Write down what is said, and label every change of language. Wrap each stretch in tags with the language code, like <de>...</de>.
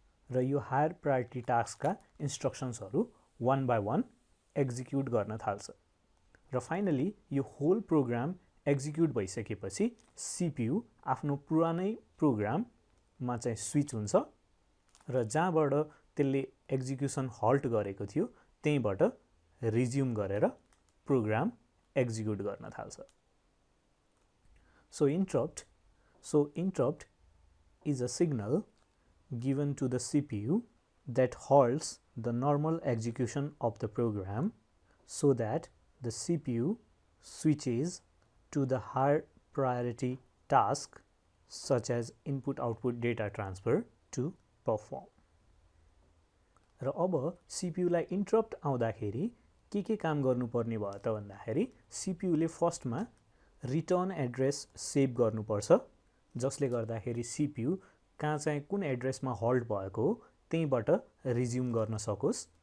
<ne>र यो higher priority टास्कका इन्स्ट्रक्सन्सहरू one by one execute गर्न थाल्छ र फाइनली यो होल प्रोग्राम एक्जिक्युट भइसकेपछि सीपीयू आफ्नो पुरानै प्रोग्राममा चाहिँ स्विच हुन्छ र जहाँबाट त्यसले एक्जिक्युसन हल्ट गरेको थियो त्यहीबाट रिज्युम गरेर प्रोग्राम एक्जिक्युट गर्न थाल्छ। So interrupt</ne> <en>is a signal given to the CPU that halts the normal execution of the program so that the CPU switches to the higher priority task such as input-output data transfer to perform.</en> <ne>र अब CPU लाई interrupt आउँदाखेरि के काम गर्नुपर्ने भयो त भन्दाखेरि CPU ले फर्स्टमा रिटर्न एड्रेस सेभ गर्नुपर्छ जसले गर्दाखेरि CPU कहाँ चाहिँ कुन एड्रेसमा हल्ट भएको हो त्यहीबाट रिज्युम गर्न सकोस्।</ne>